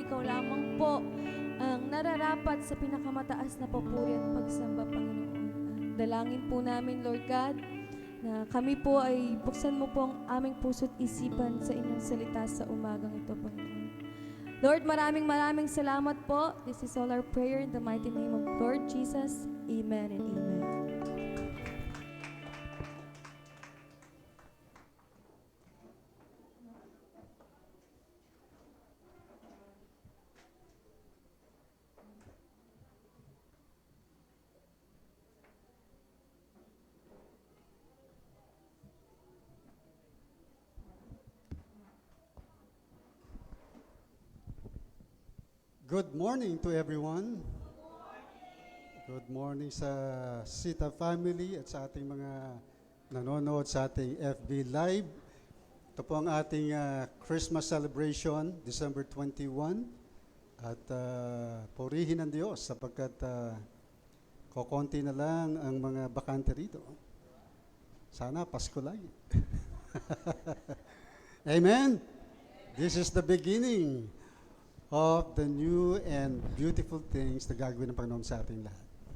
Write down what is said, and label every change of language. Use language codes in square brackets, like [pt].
[tl] Ikaw lamang po ang nararapat sa pinakamataas na papuri at pagsamba, Panginoon. Dalangin po namin, Lord God, na kami po ay buksan mo po ang aming puso't isipan sa inyong salita sa umagang ito, Panginoon. Lord, maraming salamat po. [en] This is all our prayer in the mighty name of Lord Jesus. Amen and amen. Good morning to everyone. Good morning [tl] sa Sita family at sa ating [en] mga nanonood sa ating FB Live. [tl] Ito po ang ating Christmas celebration, December 21. At purihin ang Diyos sapagkat kokonti na lang ang mga bakante rito. Sana Pasko lagi. [en] Amen? This is the beginning of the new and beautiful things [tl] na gagawin ng Panginoon sa ating lahat.